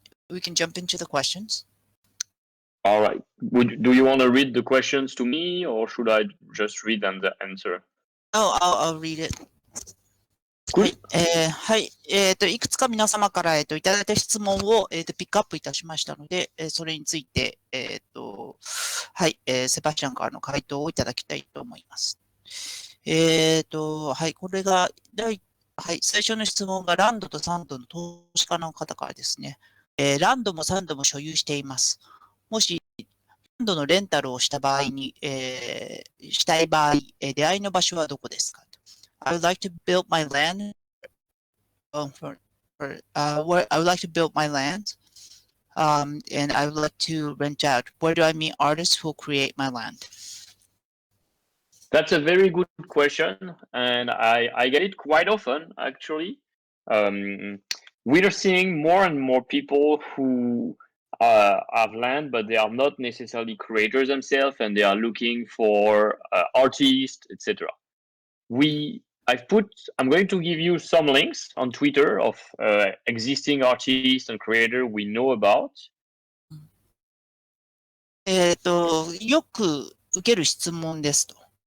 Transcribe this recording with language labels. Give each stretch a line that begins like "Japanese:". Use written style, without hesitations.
English: We can jump into the questions. All right. Do you want to read the questions to me, or should I just read and answer? Oh, I'll read it. Cool.
Japanese: はい。いくつか皆様から、いただいた質問を、ピックアップいたしましたので、それについて、はい、セバスチャンからの回答をいただきたいと思います。はい、これが、はい、最初の質問がランドとサンドの投資家の方からですね。ランドもサンドも所有しています。もし、ランドのレンタルをした場合に、したい場合、出会いの場所はどこですか？
English: I would like to build my land where I would like to build my land, and I would like to rent out. Where do I meet artists who create my land? That's a very good question, and I get it quite often, actually. We are seeing more and more people who have land, but they are not necessarily creators themselves, and they are looking for artists, etc. I'm going to give you some links on Twitter of existing artists and creators we know about.
Japanese: よく受ける質問ですと。